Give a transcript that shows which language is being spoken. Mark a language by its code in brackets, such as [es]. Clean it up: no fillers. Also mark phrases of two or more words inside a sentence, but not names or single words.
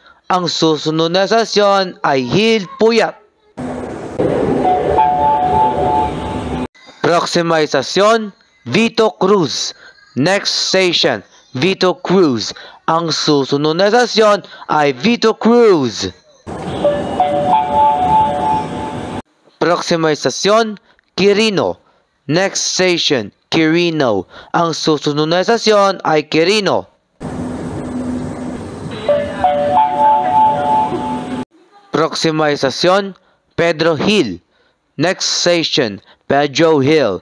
[tl] Ang susunod na estasyon ay Hilpuyat. [es] Próxima estación, Vito Cruz. [en] Next station, Vito Cruz. [tl] Ang susunod na estasyon ay Vito Cruz. [es] Próxima estación, Quirino. [en] Next station, Quirino. [tl] Ang susunod na estasyon ay Quirino. [es] Próxima estación, Pedro Hill. [en] Next station, Pedro Hill.